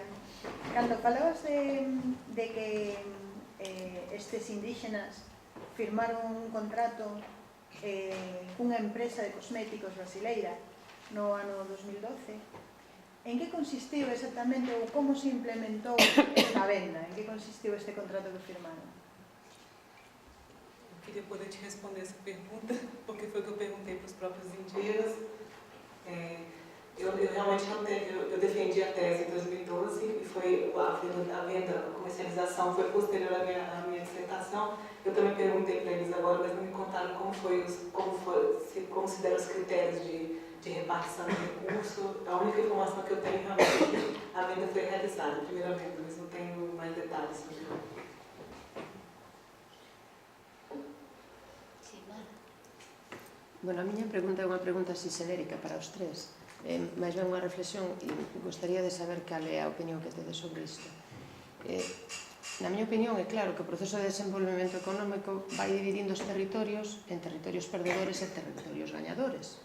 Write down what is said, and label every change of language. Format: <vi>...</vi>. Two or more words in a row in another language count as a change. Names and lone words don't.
<gl>Cando falabas de que estes indígenas firmaron un contrato cunha empresa de cosméticos brasileira no ano 2012, en que consistiu exactamente ou como se implementou esta venda? En que consistiu este contrato que firmaron?</gl> <pt>Eu queria poder te responder essa pergunta, porque foi o que eu perguntei para os próprios indígenas. Eu realmente não tenho, eu defendi a tese em 2012 e foi a venda, a comercialização foi posterior à minha dissertação. Eu também perguntei para eles agora, mas não me contaram como se deram os critérios de repartição de recurso. A única informação que eu tenho realmente é que a venda foi realizada, a primeira venda, mas não tenho mais detalhes sobre ela.</pt> <gl>Bueno, a miña pregunta é unha pregunta así xenérica para os tres, máis ben unha reflexión e gostaría de saber cal é a opinión que tedes sobre isto. na miña opinión, é claro que o proceso de desenvolvemento económico vai dividindo os territorios en territorios perdedores e territorios gañadores.</gl>